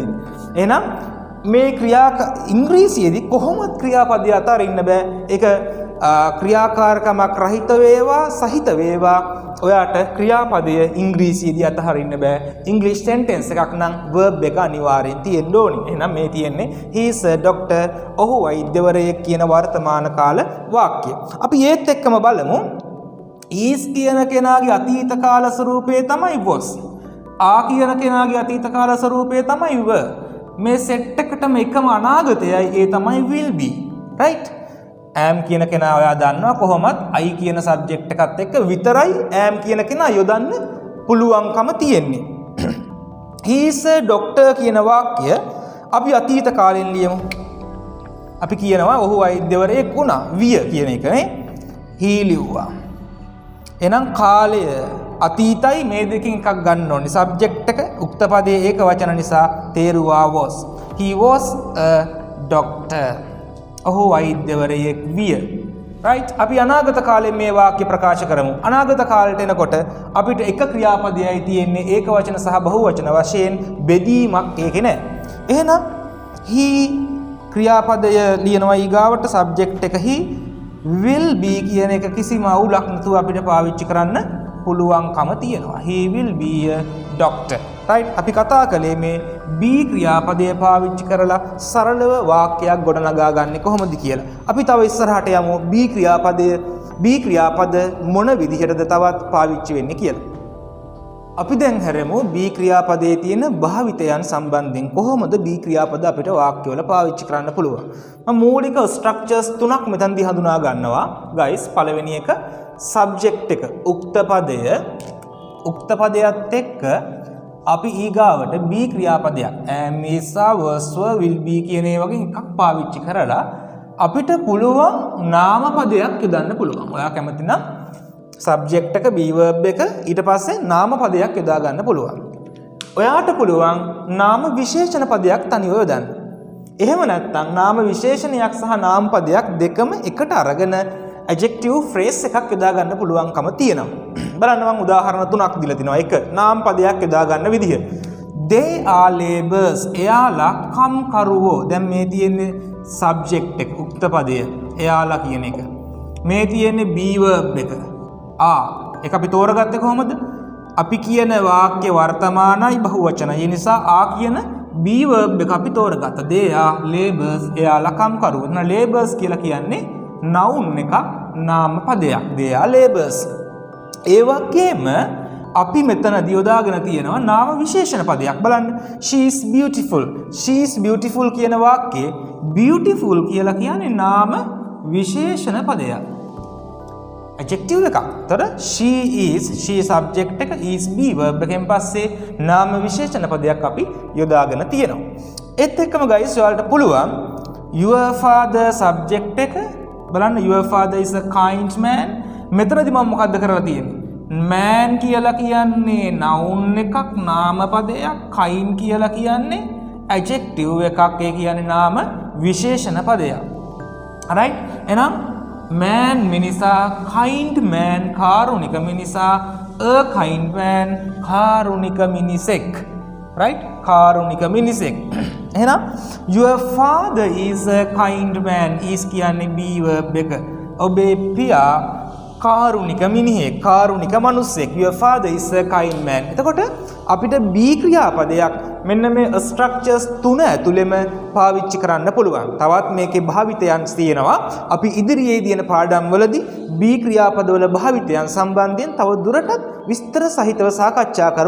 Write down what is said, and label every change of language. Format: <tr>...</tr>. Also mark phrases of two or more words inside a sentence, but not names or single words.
<si>එහෙනම් මේ ඉංග්‍රීසියේදී කොහොමද ක්‍රියාපදය අතහරින්න බෑ? ඒක ක්‍රියාකාරකමක් රහිත වේවා සහිත වේවා ඔයාට ක්‍රියාපදය ඉංග්‍රීසියේදී අතහරින්න බෑ. ඉංග්‍රීසි සෙන්ටෙන්ස් එකක් නම් verb එක අනිවාර්යෙන් තියෙන්න ඕනි. එහෙනම් මේ තියෙන්නේ</si> <en>he is a doctor.</en> <si>ඔහු වෛද්‍යවරයෙක් කියන වර්තමාන කාල වාක්‍ය. අපි ඒත් එක්කම බලමු. is කියන කෙනාගේ අතීත කාල ස්වරූපය තමයි was. ආ කියන කෙනාගේ අතීත කාල ස්වරූපය තමයි were. මේ සෙට් එකටම එකම අනාගතයයි ඒ තමයි</si> <en>will be.</en> <si>right? am කියන කෙනා ඔයා දන්නවා කොහොමත් I කියන සබ්ජෙක්ට් එකත් එක්ක විතරයි am කියන කෙනා යොදන්න පුළුවන්කම තියෙන්නේ.</si> <en>he is a doctor</en> <si>කියන වාක්‍ය අපි අතීත කාලෙන් ලියමු. අපි කියනවා ඔහු වෛද්‍යවරයෙක් වුණා. විය කියන එක නේ. he ලිව්වා. එහෙනම් කාලය අතීතයි මේ දෙකෙන් එකක් ගන්න ඕනේ. සබ්ජෙක්ට් එක උක්ත පදයේ ඒක වචන නිසා තේරුවා was.</si> <en>He was a doctor.</en> <si>ඔහු වෛද්‍යවරයෙක් විය. right? අපි අනාගත කාලේ මේ වාක්‍ය ප්‍රකාශ කරමු. අනාගත කාලයට එනකොට අපිට එක ක්‍රියාපදයයි තියෙන්නේ ඒක වචන සහ බහු වචන වශයෙන් බෙදීමක් ඒකේ නැහැ. එහෙනම් he ක්‍රියාපදය ලියනවා ඊගාවට සබ්ජෙක්ට් එක</si> <en>he will be</en> <si>කියන එක කිසිම අවුලක් නැතුව අපිට පාවිච්චි කරන්න පුළුවන්කම තියෙනවා.</si> <en>He will be a doctor. right?</en> <si>අපි කතා කළේ මේ be ක්‍රියාපදය පාවිච්චි කරලා සරලව වාක්‍යයක් ගොඩනගා ගන්න කොහොමද කියලා. අපි තව ඉස්සරහට යමු be ක්‍රියාපද මොන විදිහටද තවත් පාවිච්චි වෙන්නේ කියලා. අපි දැන් හැරෙමු be ක්‍රියාපදයේ තියෙන භාවිතයන් සම්බන්ධයෙන් කොහොමද be ක්‍රියාපද අපිට වාක්‍යවල පාවිච්චි කරන්න පුළුවන්. මම මූලික ස්ට්‍රක්චර්ස් තුනක් මෙතනදී හඳුනා ගන්නවා. guys පළවෙනි එක subject එක උක්ත පදයත් එක්ක අපි ඊගාවට be ක්‍රියාපදයක්</si> <en>am is was will be</en> <si>කියන ඒ වගේ එකක් පාවිච්චි කරලා අපිට පුළුවන් නාම පදයක් යොදන්න පුළුවන්. ඔයා කැමති නම් subject එක</si> <en>be verb</en> <si>එක ඊට පස්සේ නාම පදයක් යොදා ගන්න පුළුවන්. ඔයාට පුළුවන් නාම විශේෂණ පදයක් තනිව යොදන්න. එහෙම නැත්නම් නාම විශේෂණයක් සහ නාම පදයක් දෙකම එකට අරගෙන</si> <en>adjective phrase</en> <si>එකක් යොදා ගන්න පුළුවන්කම තියෙනවා. බලන්න මම උදාහරණ තුනක් දීලා තිනවා. එක නාම පදයක් යොදා ගන්න විදිහ.</si> <en>They are labours.</en> <si>එයාලා කම්කරුවෝ. දැන් මේ තියෙන්නේ subject එක උක්ත පදය. එයාලා කියන එක. මේ තියෙන්නේ</si> <en>be verb</en> <si>එක. ඒක අපි තෝරගත්තේ කොහොමද? අපි කියන වාක්‍ය වර්තමානයි බහුවචනයි. ඒ නිසා කියන</si> <en>be verb</en> <si>එක අපි තෝරගත්තා.</si> <en>They are labours.</en> <si>එයාලා කම්කරුවෝ. එහෙනම් labours කියලා කියන්නේ noun එකක් නාම පදයක්.</si> <en>They are labours.</en> <si>ඒ වගේම අපි මෙතනදී යොදාගෙන තියෙනවා නාම විශේෂණ පදයක්. බලන්න.</si> <en>She is beautiful. She is beautiful</en> <si>කියන වාක්‍යයේ beautiful කියලා කියන්නේ නාම විශේෂණ පදයක්. adjective එකක්. තර</si> <en>she subject</en> <si>එක</si> <en>is be verb</en> <si>එකෙන් පස්සේ නාම විශේෂණ පදයක් අපි යොදාගෙන තියෙනවා. ඒත් එක්කම</si> <en>guys</en> <si>ඔයාලට පුළුවන්</si> <en>your father subject</en> <si>එක බලන්න</si> <en>your father is a kind man.</en> <si>මෙතනදී මම මොකද්ද කරලා තියෙන්නේ? man කියලා කියන්නේ noun එකක් නාම පදයක්. kind කියලා කියන්නේ adjective එකක්. ඒ කියන්නේ නාම විශේෂණ පදයක්.</si> <en>alright? එහෙනම් man මිනිසා kind man</en> <si>කාරුණික මිනිසා</si> <en>a kind man</en> <si>කාරුණික මිනිසෙක්.</si> <en>right?</en> <si>කාරුණික මිනිසෙක්. එහෙනම්</si> <en>your father is a kind man is කියන්නේ be verb එක.</en> <si>ඔබේ පියා කාරුණික මිනිහෙක්, කාරුණික මිනිසෙක්.</si> <en>your father is a kind man.</en> <si>එතකොට අපිට be ක්‍රියාපදයක් මෙන්න මේ ස්ට්‍රක්චර්ස් තුන ඇතුළෙම පාවිච්චි කරන්න පුළුවන්. තවත් මේකේ භාවිතයන් තියෙනවා. අපි ඉදිරියේ දින පාඩම් වලදී be ක්‍රියාපදවල භාවිතයන් සම්බන්ධයෙන් තව දුරටත් විස්තර සහිතව සාකච්ඡා කරමු.</si>